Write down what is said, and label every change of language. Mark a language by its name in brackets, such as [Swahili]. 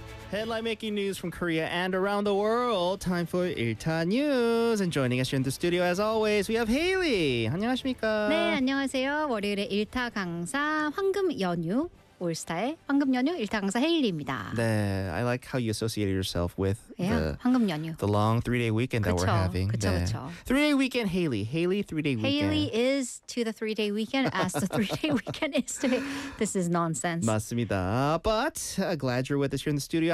[English] Headline making news from Korea and around the world. Time for 일타 news. And joining us here in the studio, as always, we have Haley. [Korean] 안녕하십니까? 네, 안녕하세요. 월요일의 일타 강사 황금 연휴. 올스타의 황금 연휴 일타 강사 헤일리입니다. [English] 네, I like how you associated yourself with the 황금 연휴. The long 3-day weekend that [Korean] 그쵸, [English] we're having. [Korean] 그쵸, 네. 그쵸. [English] 3-day weekend, Haley. Haley 3-day weekend. Haley is to the 3-day weekend as the 3-day weekend is to me. This is nonsense. [Korean] 맞습니다. [English] But glad you're with us here in the studio.